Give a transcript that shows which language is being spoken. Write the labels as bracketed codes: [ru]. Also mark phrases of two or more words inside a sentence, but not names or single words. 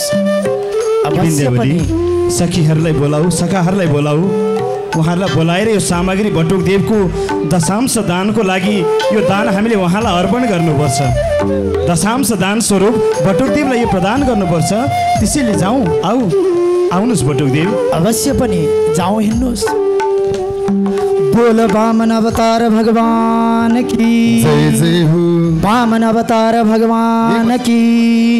[ne] विन्द्यावली, सखीहरूलाई बोलाऊ, सखाहरूलाई बोलाऊ, उहाँहरूलाई बोलाएर यो सामग्री बटुकदेवको दशांश दानको लागि यो दान हामीले उहाँलाई अर्पण गर्नुपर्छ। दशांश दान स्वरूप बटुकदेवलाई यो प्रदान गर्नुपर्छ। त्यसैले जाउँ, आउनुहोस् बटुकदेव। अवश्य पनि जाउँ, हिँड्नुहोस्। [hi] बोल वामन अवतार भगवान की जय जय हो। वामन अवतार भगवान की।